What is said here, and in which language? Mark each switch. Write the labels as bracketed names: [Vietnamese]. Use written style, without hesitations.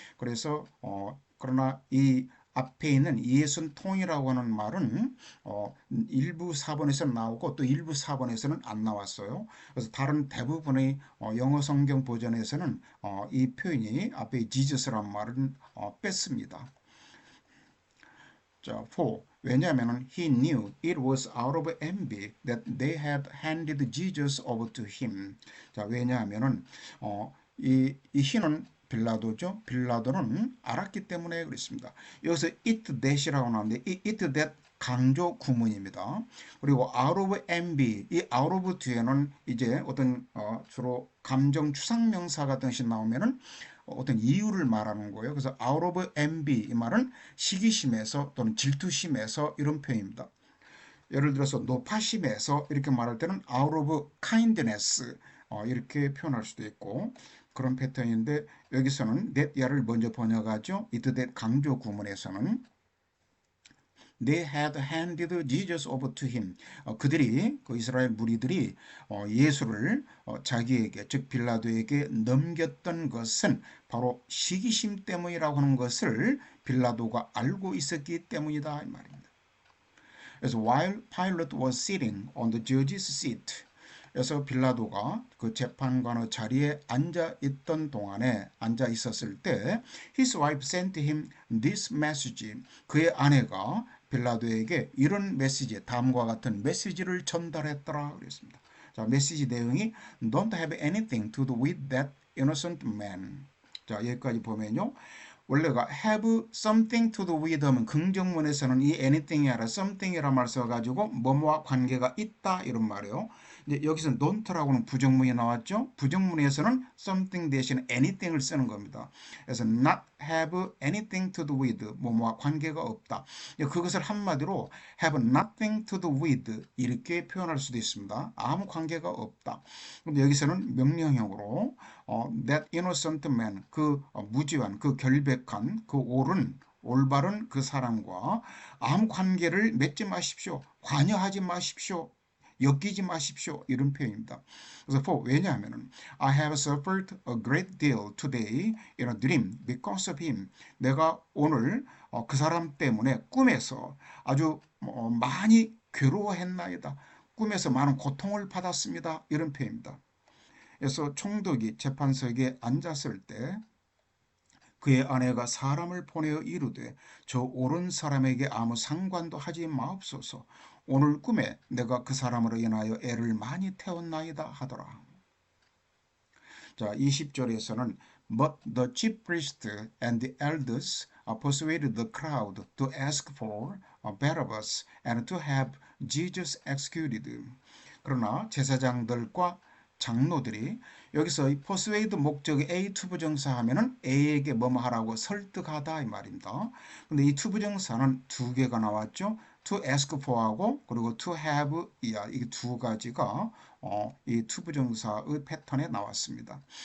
[Korean] 그래서 그러나 이 앞에 있는 예순 톤이라고 하는 말은 일부 사본에서 나오고 또 일부 사본에서는 안 나왔어요. 그래서 다른 대부분의 영어 성경 버전에서는 이 표현이 앞에 지저스란 말은 뺐습니다. 자, 4. 왜냐하면 [English] he knew it was out of envy that they had handed Jesus over to him. [Korean] 자, 왜냐하면은 이 he는 빌라도죠. 빌라도는 알았기 때문에 그렇습니다. 여기서 it that이라고 나오는데 이 it that 강조 구문입니다. 그리고 out of envy, 이 out of 뒤에는 이제 어떤 주로 감정 추상명사 같은 것이 나오면은 어떤 이유를 말하는 거예요. 그래서 out of envy 이 말은 시기심에서 또는 질투심에서 이런 표현입니다. 예를 들어서 노파심에서 이렇게 말할 때는 [English] out of kindness [Korean] 이렇게 표현할 수도 있고 그런 패턴인데 여기서는 that야를 먼저 번역하죠. it that 강조 구문에서는 [English] They had handed Jesus over to him. [Korean] 그들이 그 이스라엘 무리들이 예수를 자기에게 즉 빌라도에게 넘겼던 것은 바로 시기심 때문이라고 하는 것을 빌라도가 알고 있었기 때문이다 이 말입니다. [English] 그래서 while Pilate was sitting on the judge's seat, [Korean] 그래서 빌라도가 그 재판관의 자리에 앉아 있던 동안에 앉아 있었을 때 [English] his wife sent him this message. [Korean] 그의 아내가 빌라도에게 이런 메시지, 다음과 같은 메시지를 전달했더라 그랬습니다. 자, 메시지 내용이 [English] don't have anything to do with that innocent man. [Korean] 자, 여기까지 보면요. 원래가 have something to do with 하면 긍정문에서는 이 anything이 아니라 something이라는 말 써가지고 뭐뭐와 관계가 있다 이런 말이에요. 근데 여기서 don't라고는 부정문이 나왔죠. 부정문에서는 something 대신 anything을 쓰는 겁니다. [English] 그래서 not have anything to do with [Korean] 뭐뭐와 관계가 없다. 그것을 한마디로 [English] have nothing to do with [Korean] 이렇게 표현할 수도 있습니다. 아무 관계가 없다. 근데 여기서는 명령형으로 [English] that innocent man [Korean] 그 무지한 그 결백한 그 옳은 올바른 그 사람과 아무 관계를 맺지 마십시오. 관여하지 마십시오. 엮이지 마십시오. 이런 표현입니다. 그래서 [English] for [Korean] 왜냐하면 [English] I have suffered a great deal today in a dream because of him. [Korean] 내가 오늘 그 사람 때문에 꿈에서 아주 많이 괴로워했나이다. 꿈에서 많은 고통을 받았습니다. 이런 표현입니다. 그래서 총독이 재판석에 앉았을 때 그의 아내가 사람을 보내어 이르되 저 오른 사람에게 아무 상관도 하지 마옵소서. 오늘 꿈에 내가 그 사람으로 인하여 애를 많이 태웠나이다 하더라. 자, 20절에서는 [English] But the chief priest and the elders persuaded the crowd to ask for Barabbas and to have Jesus executed. [Korean] 그러나 제사장들과 장로들이 여기서 이 persuade 목적의 A 투부정사 하면은 A에게 뭐뭐 하라고 설득하다 이 말입니다. 근데 이 투부정사는 두 개가 나왔죠. to ask for하고 그리고 to have 이게 두 가지가 이 투부정사의 패턴에 나왔습니다.